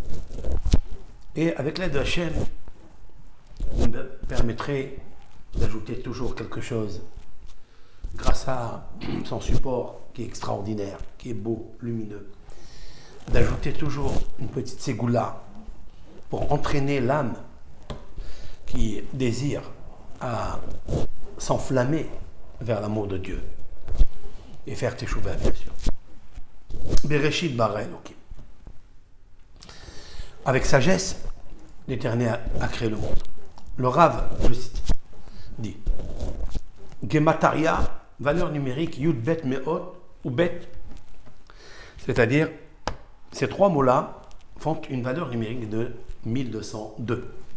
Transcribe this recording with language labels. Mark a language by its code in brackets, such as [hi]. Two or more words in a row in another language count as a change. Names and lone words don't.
[fr] Et avec l'aide de Hachem, vous me permettrez d'ajouter toujours quelque chose grâce à son support qui est extraordinaire, qui est beau, lumineux. D'ajouter toujours une petite ségoula pour entraîner l'âme qui désire à s'enflammer vers l'amour de Dieu et faire teshuva, bien sûr. [he] בראשית ברא אלוקים. [fr] Avec sagesse, l'Éternel a créé le monde. Le Rav, je cite, dit Gemataria, valeur numérique [he] Yud Bet Meot [fr] ou Bet, c'est-à-dire ces 3 mots-là font une valeur numérique de 1202.